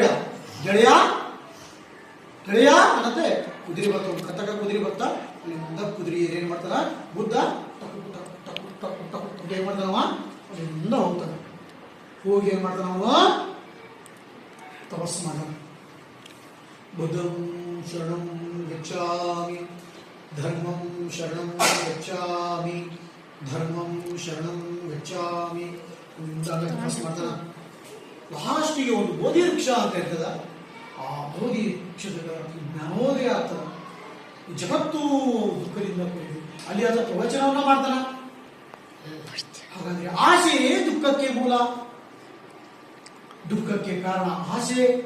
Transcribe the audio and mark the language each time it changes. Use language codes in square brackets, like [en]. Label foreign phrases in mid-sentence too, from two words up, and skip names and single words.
[kn] ಗೆಳೆಯ ಅನ್ನತ್ತೆ ಕುದುರೆ ಬರ್ತ, ಕತ್ತಕ ಕುದುರೆ ಬರ್ತಾ ಅಲ್ಲಿ ಮುಂದ ಕುದುರೆ ಏನ್ ಮಾಡ್ತಾರ? ಬುದ್ಧ ಟಕು ಟಕು ಟಕು ಟಕು ಟಕು ಟಕು ಏನ್ ಮಾಡ್ತಾನವ? ಮುಂದ ಹೋಗ್ತಾನ. ಹೋಗಿ ಏನ್ ಮಾಡ್ತಾನವ? ತಪಸ್ಸು ಮಾಡ್ತಾನ. [pi] ಬುದ್ಧಂ ಶರಣಂ ಗಚ್ಚಾಮಿ, ಧರ್ಮಂ ಶರಣಂ ಗಚ್ಚಾಮಿ, ಧರ್ಮಂ ಶರಣಂ ಗಚ್ಚಾಮಿ. [kn] ತಪಸ್ಸು ಮಾಡ್ತಾನ. ಲಾಸ್ಟಿಗೆ ಒಂದು ಬೋಧಿ ವೃಕ್ಷ ಅಂತ ಇರ್ತದ. ಆ ಬೋಧಿ ವೃಕ್ಷದ ಜ್ಞಾನೋದಯ ಆಗ್ತದ. ಜಗತ್ತು ದುಃಖದಿಂದ ಕೂಡಿದೆ. ಅಲ್ಲಿ ಆತ ಪ್ರವಚನವನ್ನ ಮಾಡ್ತಾನ. ಹಾಗಾದ್ರೆ ಆಸೆಯೇ ದುಃಖಕ್ಕೆ ಮೂಲ, ದುಃಖಕ್ಕೆ ಕಾರಣ ಆಸೆ.